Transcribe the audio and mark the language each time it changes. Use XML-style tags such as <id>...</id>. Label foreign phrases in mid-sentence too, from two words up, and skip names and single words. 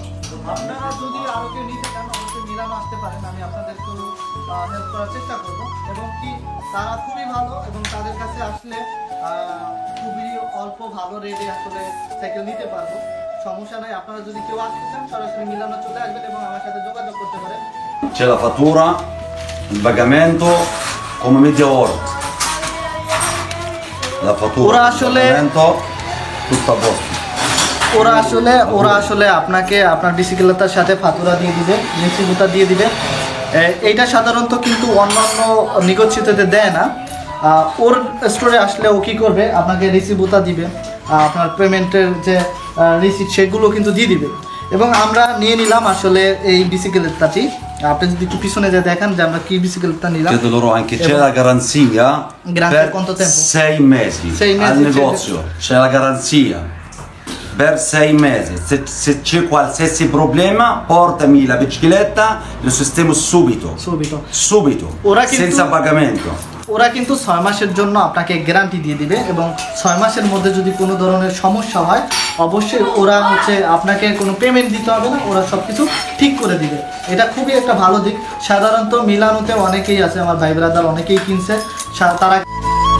<bn>আপনারা যদি আরও কেউ নিতে চান অবশ্যই মিলানো আসতে পারেন, আমি আপনাদেরকেও হেল্প করার চেষ্টা করবো এবং কি তারা খুবই ভালো এবং তাদের কাছে আসলে খুবই অল্প ভালো রেটে আসলে সাইকেল নিতে পারবো, সমস্যা নাই। আপনারা যদি কেউ আসতে চান সরাসরি মিলানো চলে আসবেন এবং আমার সাথে যোগাযোগ করতে পারেন।</bn> <it>C'è la fattura, il pagamento come media ora. La fattura, Ora il</it> <bn>আসলে-</bn> <it>pagamento, tutto a posto.</it> <bn>ওরা আসলে আপনাকে আপনার বিসিকেলতার সাথে ফাতুরা দিয়ে দিবে, রিসিভুতা দিয়ে দিবে। এইটা সাধারণত কিন্তু অন্যান্য নিগোচিয়েটে দেয় না। ওর স্টোরে আসলে ও কী করবে, আপনাকে রিসিভুতা দিবে, আপনার পেমেন্টের যে রিসিট সেগুলো কিন্তু দিয়ে দিবে এবং আমরা নিয়ে নিলাম আসলে এই বিসিকেলতাটি। আপনি যদি একটু পিছনে যে দেখেন যে আমরা কি বিসিকেলটা নিলাম।</bn> <it>Chiedo loro anche, c'è la garanzia Garanzia per quanto tempo? 6 mesi 6 mesi al c'è- negozio, c'è la garanzia per 6 mesi. Se c'è qualsiasi problema, portami la bicicletta, lo sistemo subito. Subito, Ora che senza tu- pagamento.</it> <bn>ওরা কিন্তু 6 মাসের জন্য আপনাকে গ্যারান্টি দিয়ে দিবে এবং 6 মাসের মধ্যে যদি কোনো ধরনের সমস্যা হয় অবশ্যই ওরা হচ্ছে আপনাকে কোনো পেমেন্ট দিতে হবে না, ওরা সব কিছু ঠিক করে দিবে। এটা খুবই একটা ভালো দিক। সাধারণত মিলানোতে অনেকেই আছে, আমার ভাই ব্রাদার অনেকেই কিনছে, তারা</bn>